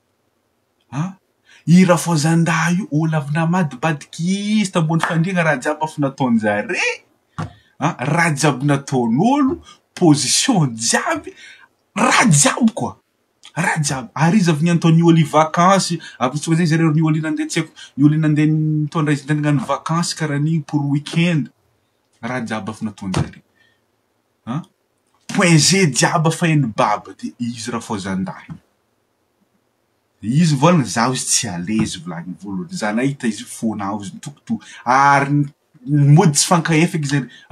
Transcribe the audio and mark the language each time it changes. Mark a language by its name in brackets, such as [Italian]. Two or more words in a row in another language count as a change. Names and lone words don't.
[Malagasy] I rafozan-daha io olo avy namadibadiky izy tambony fandriagna raha jiaby afa nataony zare. Raha jiaby nataon'olo, position jiaby, raha jiaby koa. Raha jiaby. Ary izy avy niantao ny olo i vakansy, avy tsy zegny zareo ny olo nandeha tsy haiko, ny olo nandeha mitondra izy nandeha vakansy karaha an'igny [French] pour week-end. [Malagasy] Raha jiaby afa nataony zare. Point G jiaby afa hainy baba de izy rafozan-daha. Izy volagna zaho izy tsy alezy volagny voalohany. Za nahita izy fônao izy mitokoto. Ary mody tsy fankaefeky zay.